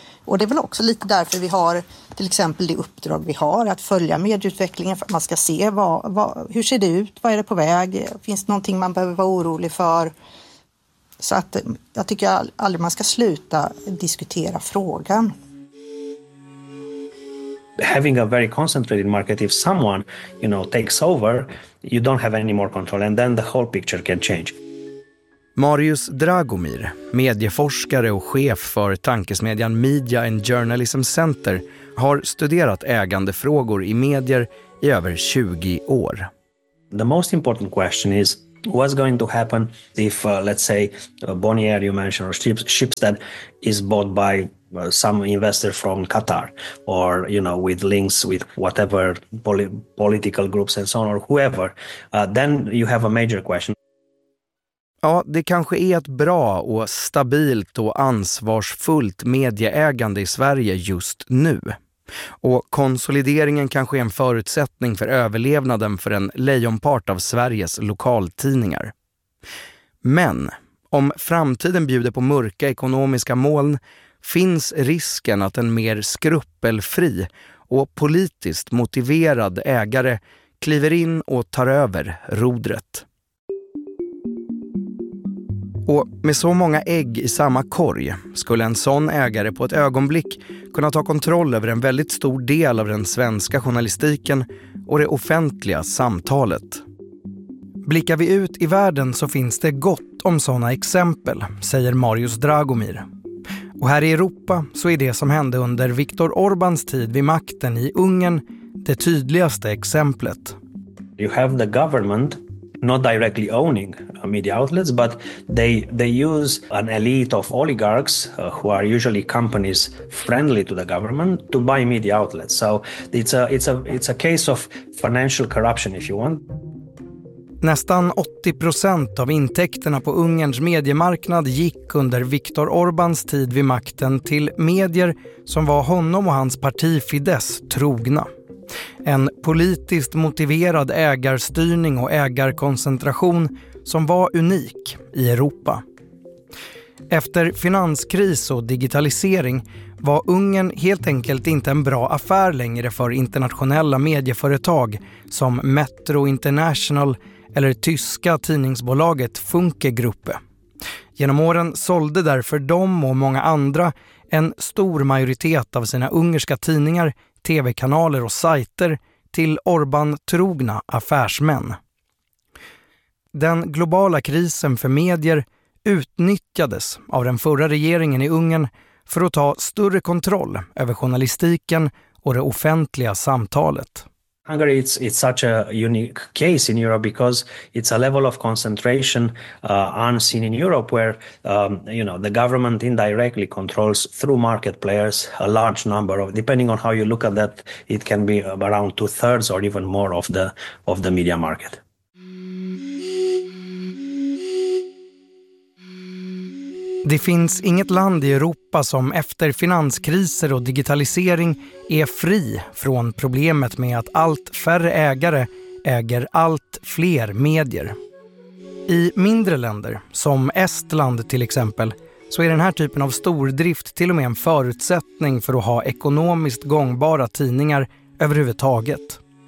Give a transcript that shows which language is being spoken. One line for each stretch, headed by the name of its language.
Swedish: Och det är väl också lite därför vi har till exempel det uppdrag vi har att följa medieutvecklingen för att man ska se hur ser det ut, vad är det på väg, finns det någonting man behöver vara orolig för. Så att jag tycker aldrig man ska sluta diskutera frågan.
English: Having a very concentrated market, if someone, you know, takes over, you don't have any more control and then the whole picture can change.
Swedish: Marius Dragomir, medieforskare och chef för tankesmedjan Media and Journalism Center, har studerat ägandefrågor i medier i över 20 år.
English: The most important question is, What's going to happen if, let's say, Bonnier, you mentioned, or Schibsted is bought by some investor from Qatar, or, you know, with links with whatever political groups and so on, or whoever, then you have a major question.
Swedish: Ja, det kanske är ett bra och stabilt och ansvarsfullt medieägande i Sverige just nu. Och konsolideringen kanske är en förutsättning för överlevnaden för en lejonpart av Sveriges lokaltidningar. Men om framtiden bjuder på mörka ekonomiska moln finns risken att en mer skrupelfri och politiskt motiverad ägare kliver in och tar över rodret. Och med så många ägg i samma korg skulle en sån ägare på ett ögonblick kunna ta kontroll över en väldigt stor del av den svenska journalistiken och det offentliga samtalet. Blickar vi ut i världen så finns det gott om såna exempel, säger Marius Dragomir. Och här i Europa så är det som hände under Viktor Orbans tid vid makten i Ungern det tydligaste exemplet.
English: You have the government not directly owning media outlets, but they use an elite of oligarchs who are usually companies friendly to the government to buy media outlets. So it's a case of financial corruption, if you want.
Swedish: Nästan 80% av intäkterna på Ungerns mediemarknad gick under Viktor Orbans tid vid makten till medier som var honom och hans parti Fidesz trogna. En politiskt motiverad ägarstyrning och ägarkoncentration som var unik i Europa. Efter finanskris och digitalisering var Ungern helt enkelt inte en bra affär längre för internationella medieföretag som Metro International eller tyska tidningsbolaget Funke Gruppe. Genom åren sålde därför de och många andra en stor majoritet av sina ungerska tidningar, tv-kanaler och sajter till Orbán-trogna affärsmän. Den globala krisen för medier utnyttjades av den förra regeringen i Ungern för att ta större kontroll över journalistiken och det offentliga samtalet.
English: Hungary it's such a unique case in Europe because it's a level of concentration unseen in Europe where you know the government indirectly controls through market players a large number of, depending on how you look at that, it can be around 2/3 or even more of the media market.
Swedish: Det finns inget land i Europa som efter finanskriser och digitalisering är fri från problemet med att allt färre ägare äger allt fler medier. I mindre länder, som Estland till exempel, så är den här typen av stordrift till och med en förutsättning för att ha ekonomiskt gångbara tidningar överhuvudtaget.